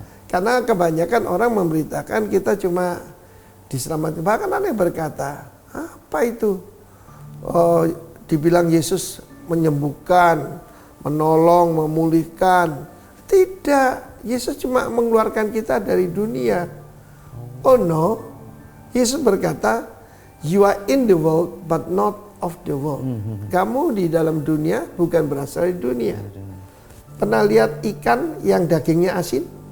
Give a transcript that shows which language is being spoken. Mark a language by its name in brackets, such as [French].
[Indonesian] Karena kebanyakan orang memberitakan kita cuma diselamatkan. Bahkan ada yang berkata, apa itu? Oh, dibilang Yesus menyembuhkan, menolong, memulihkan. Tidak, Yesus cuma mengeluarkan kita dari dunia. [English] Oh no, [Indonesian] Yesus berkata, [English] you are in the world but not of the world. [Indonesian] Kamu di dalam dunia bukan berasal dari dunia. Pernah lihat ikan yang dagingnya asin?